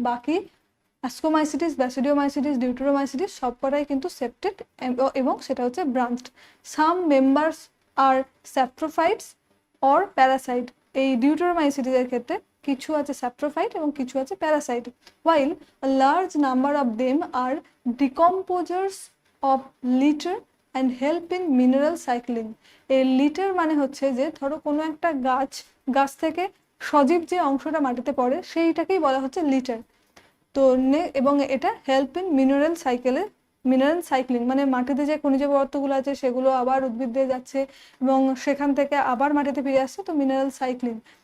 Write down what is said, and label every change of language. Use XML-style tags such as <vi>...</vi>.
<bn>বাকি অ্যাসকোমাইসিটিস, ব্যাসিডিওমাইসিটিস, ডিউটেরোমাইসিটিস সবকটাই কিন্তু সেপ্টেড এবং সেটা হচ্ছে branched.</bn> <en>Some members আর saprophytes or parasite.</en> <bn>এই ডিউটেরোমাইসিটিসের ক্ষেত্রে কিছু আছে স্যাপ্রোফাইট এবং কিছু আছে Parasite.</bn> <en>while a large number of them are decomposers of litter and help in mineral cycling।</en> <bn>এই লিটার মানে হচ্ছে যে ধরো কোনো একটা গাছ থেকে সজীব যে অংশটা মাটিতে পড়ে সেইটাকেই বলা হচ্ছে লিটার। তো এবং এটা</bn> <en>help in mineral cycling</en> <bn>মানে মাটিতে যে খনিজ পদার্থগুলো আছে সেগুলো আবার উদ্ভিদ দিয়ে যাচ্ছে এবং সেখান থেকে আবার মাটিতে ফিরে আসছে, তো মিনারেল সাইক্লিং।</bn>